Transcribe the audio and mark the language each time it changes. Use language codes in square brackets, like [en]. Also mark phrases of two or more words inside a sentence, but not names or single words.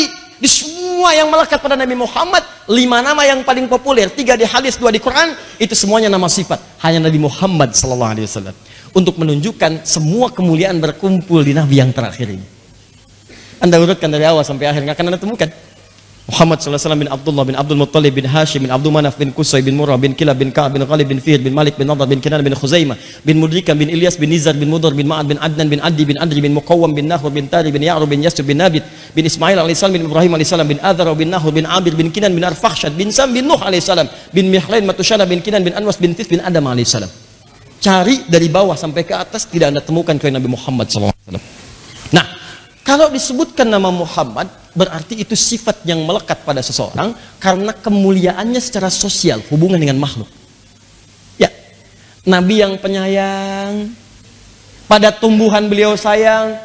[id] Di semua yang melekat pada Nabi Muhammad, 5 nama yang paling populer, 3 di hadis, 2 di Quran, itu semuanya nama sifat. Hanya Nabi Muhammad SAW. Untuk menunjukkan semua kemuliaan berkumpul di Nabi yang terakhir ini. Anda urutkan dari awal sampai akhir, nggak akan Anda temukan. Muhammad SAW bin Abdullah bin Abdul Muttalib bin Hashim bin Abdul Manaf bin Qusay bin Murrah bin Kilab bin Ka'ab bin Ghalib bin Fihr bin Malik bin Nadar bin Kinan bin Khuzaimah bin Mudrika bin Ilyas bin Nizar bin Mudar bin Ma'ad bin Adnan bin Adi bin Adri bin Muqawwam bin Nahur bin Tari bin Ya'rub bin Yasub bin Nabit bin Ismail alaihissalam bin Ibrahim alaihissalam bin Adhar bin Nahur bin Abir bin Kinan bin Arfakhshad bin Sam bin Nuh alaihissalam bin Mihlain Matushana bin Kinan bin Anwas bin Tis bin Adam alaihissalam. Cari dari bawah sampai ke atas, tidak Anda temukan kecuali Nabi Muhammad SAW. Nah, kalau disebutkan nama Muhammad, berarti itu sifat yang melekat pada seseorang karena kemuliaannya secara sosial, hubungan dengan makhluk. Ya, Nabi yang penyayang, pada tumbuhan beliau sayang.